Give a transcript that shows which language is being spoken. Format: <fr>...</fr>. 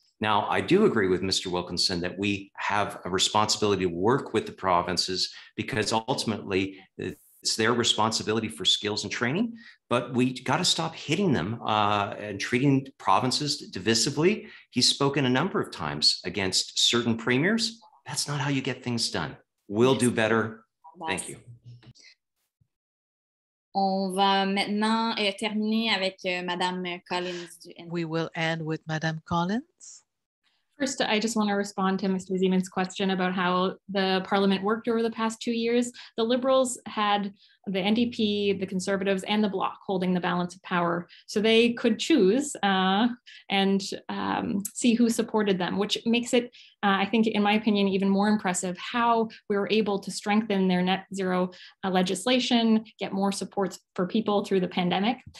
<en>Now, I do agree with Mr. Wilkinson that we have a responsibility to work with the provinces, because ultimately it's their responsibility for skills and training, but we got to stop hitting them and treating provinces divisively. He's spoken a number of times against certain premiers. That's not how you get things done. We'll do better. Thank you.</en> <fr>On va maintenant terminer avec Madame Collins.</fr> <en>We will end with Madame Collins. First, I just want to respond to Mr. Zeman's question about how the Parliament worked over the past 2 years. The Liberals had the NDP, the Conservatives, and the Bloc holding the balance of power. So they could choose and see who supported them, which makes it, I think, in my opinion, even more impressive how we were able to strengthen their net zero legislation, get more support for people through the pandemic.</en>